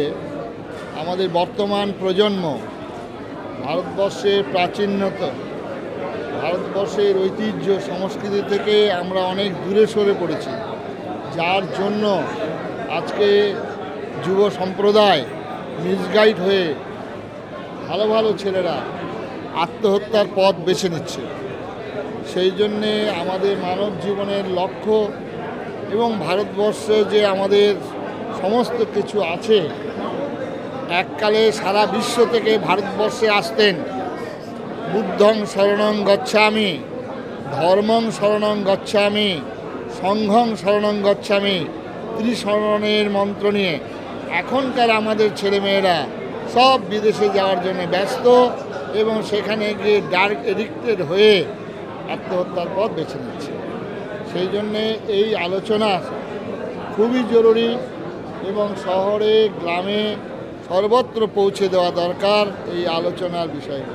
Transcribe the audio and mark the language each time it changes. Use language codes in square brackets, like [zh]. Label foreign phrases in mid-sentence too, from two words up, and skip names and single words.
[bn] আমাদের বর্তমান প্রজন্ম ভারতবর্ষের প্রাচীনতা, ভারতবর্ষের ঐতিহ্য সংস্কৃতি থেকে আমরা অনেক দূরে সরে পড়েছি, যার জন্য আজকে যুব সম্প্রদায় মিসগাইড হয়ে ভালো ভালো ছেলেরা আত্মহত্যার পথ বেছে নিচ্ছে। সেই জন্যে আমাদের মানব জীবনের লক্ষ্য এবং ভারতবর্ষে যে আমাদের সমস্ত কিছু আছে, এককালে সারা বিশ্ব থেকে ভারতবর্ষে আসতেন [pi] বুদ্ধং শরণং গচ্ছামি, ধর্মং শরণং গচ্ছামি, সংঘং শরণং গচ্ছামি, [bn] ত্রিশরণের মন্ত্র নিয়ে এখনকার আমাদের ছেলেমেয়েরা সব বিদেশে যাওয়ার জন্য ব্যস্ত এবং সেখানে গিয়ে [en] drug addicted [bn] হয়ে আত্মহত্যার পথ বেছে নিচ্ছে। সেই জন্যে এই আলোচনা খুবই জরুরি এবং শহরে, গ্রামে সর্বত্র পৌঁছে দেওয়া দরকার এই আলোচনার বিষয়বস্তু।